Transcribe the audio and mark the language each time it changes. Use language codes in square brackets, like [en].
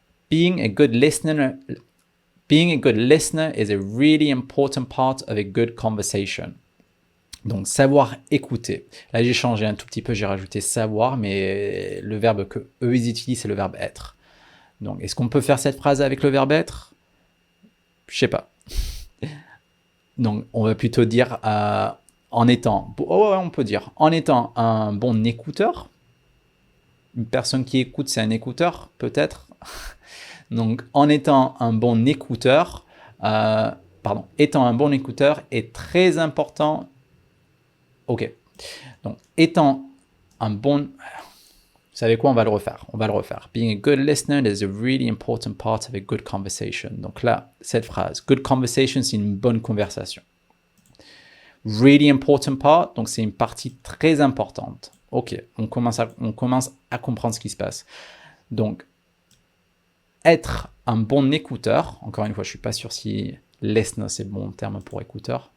[en] Being a good listener is a really important part of a good conversation. [fr] Donc, savoir écouter. Là, j'ai changé un tout petit peu, j'ai rajouté savoir, mais le verbe que eux, ils utilisent, c'est le verbe être. Donc, est-ce qu'on peut faire cette phrase avec le verbe être? Je sais pas. Donc, on va plutôt dire en étant, on peut dire, en étant un bon écouteur. Une personne qui écoute, c'est un écouteur, peut-être. Donc, en étant un bon écouteur, étant un bon écouteur est très important. Ok. Donc, étant un bon Vous savez quoi, on va le refaire. On va le refaire. [en] Being a good listener is a really important part of a good conversation. [fr] Donc là, cette phrase, good conversation, c'est une bonne conversation. [en] Really important part, [fr] donc c'est une partie très importante. Ok, on commence à comprendre ce qui se passe. Donc, être un bon écouteur, encore une fois, je ne suis pas sûr si listener, c'est le bon terme pour écouteur.